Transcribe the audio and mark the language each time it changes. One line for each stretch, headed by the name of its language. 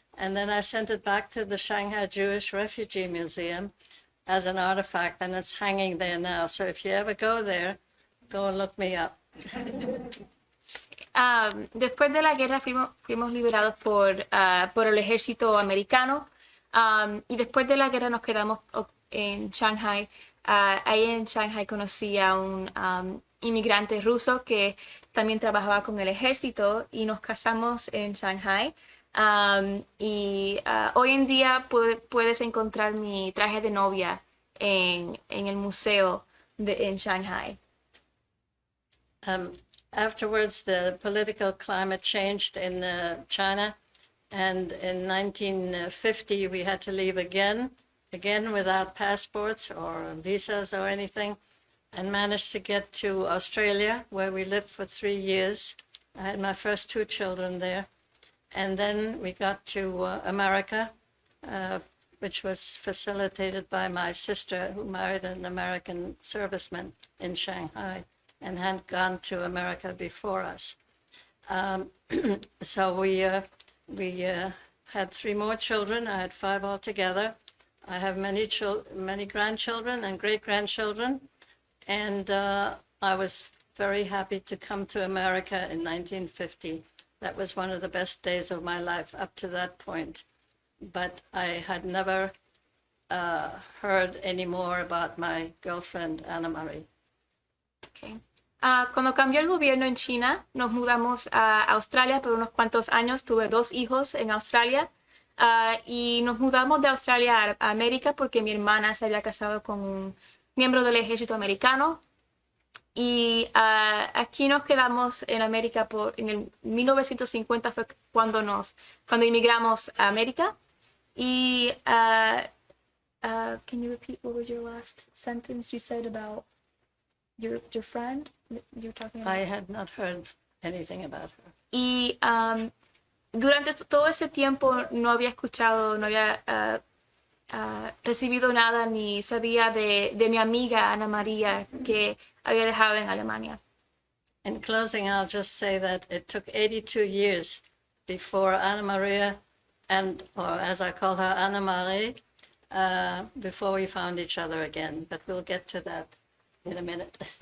English: And then I sent it back to the Shanghai Jewish Refugee Museum as an artifact, and it's hanging there now. So if you ever go there, go and look me up.
Spanish: Después de la guerra fuimos liberados por el ejército americano, y después de la guerra nos quedamos en Shanghai. Ahí en Shanghai conocí a un inmigrante ruso que también trabajaba con el ejército, y nos casamos en Shanghai. Y hoy en día puedes encontrar mi traje de novia en el museo en Shanghai.
English: Afterwards, the political climate changed in China, and in 1950 we had to leave again without passports or visas or anything, and managed to get to Australia, where we lived for 3 years. I had my first 2 children there. And then we got to America, which was facilitated by my sister, who married an American serviceman in Shanghai and had gone to America before us. So we had 3 more children. I had 5 altogether. I have many grandchildren and great-grandchildren. And I was very happy to come to America in 1950. That was one of the best days of my life up to that point. But I had never heard any more about my girlfriend, Ana María. Okay.
Spanish: Cuando cambió el gobierno en China, nos mudamos a Australia por unos cuantos años. Tuve 2 hijos en Australia y nos mudamos de Australia a América porque mi hermana se había casado con un miembro del ejército americano. Y aquí nos quedamos en América en el 1950 fue cuando inmigramos a América.
English: Y can you repeat what was your last sentence you said about your friend? You were talking about? I had not heard anything about her.
Spanish: Y durante todo ese tiempo no había escuchado, no había recibido nada ni sabía de mi amiga Ana María que había dejado en Alemania.
English: In closing, I'll just say that it took 82 years before Ana María or as I call her, Ana María, before we found each other again. But we'll get to that in a minute.